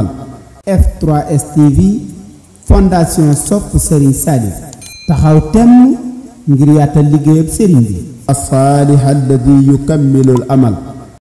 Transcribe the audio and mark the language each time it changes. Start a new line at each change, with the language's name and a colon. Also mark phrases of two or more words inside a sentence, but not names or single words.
Wolof: F3S TV fondation sopp Serigne Salif taxaw temm ngir yaatal liggéeyab Serigne bi.
Arabic: الصالح الذي يكمل الأمل.